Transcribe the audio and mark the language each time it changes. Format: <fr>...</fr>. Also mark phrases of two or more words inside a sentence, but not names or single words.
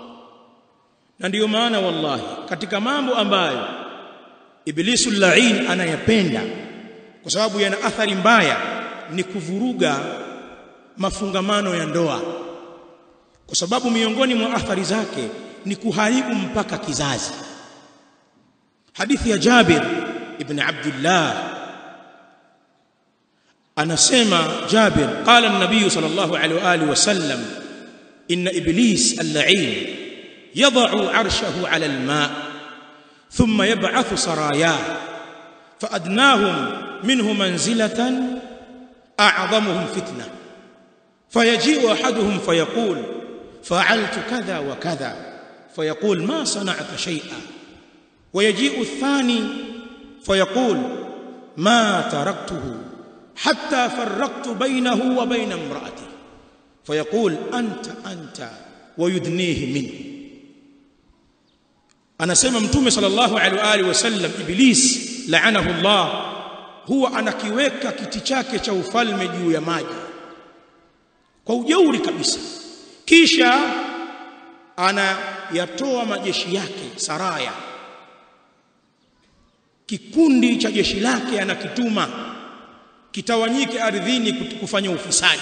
<sw>Na ndiyo maana wallahi, katika mambo ambayo</sw> <ar>إبليس اللعين</ar> <sw>anayapenda kwa sababu yana athari mbaya ni kuvuruga mafungamano ya ndoa, kwa sababu miongoni mwa athari zake ni kuharibu mpaka kizazi. Hadithi ya Jabir ibn Abdullah anasema Jabir,</sw> <ar>قال النبي صلى الله عليه وعلى آله wasallam, إن إبليس اللعين يدعو عرشه على الماء ثم يبعث سراياه فأدناهم منه منزلة أعظمهم فتنة فيجيء أحدهم فيقول فعلت كذا وكذا فيقول ما صنعت شيئا ويجيء الثاني فيقول ما تركته حتى فرقت بينه وبين امرأته فيقول أنت ويدنيه منه.</ar> <sw>anasema mtume</sw> <ar>صلى الله عليه وعلى آله وسلم,</ar> <sw>Iblis</sw> <ar>لعنه الله</ar> <sw>huwa anakiweka kiti chake cha ufalme juu ya maji kwa ujeuri kabisa, kisha anayatoa majeshi yake, saraya, kikundi cha jeshi lake anakituma kitawanyike ardhini kufanya ufisadi.</sw>